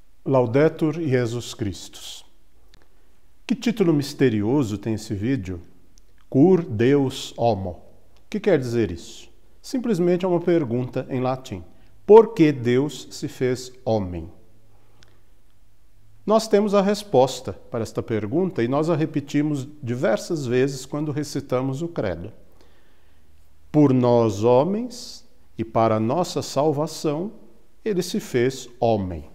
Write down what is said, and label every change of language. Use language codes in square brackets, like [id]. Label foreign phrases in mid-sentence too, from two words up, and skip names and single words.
[la] Laudetur Jesus Christus. [pt] Que título misterioso tem esse vídeo? [la] Cur Deus homo. [pt] O que quer dizer isso? Simplesmente é uma pergunta em latim. Por que Deus se fez homem? Nós temos a resposta para esta pergunta e nós a repetimos diversas vezes quando recitamos o credo. Por nós homens e para nossa salvação, ele se fez homem.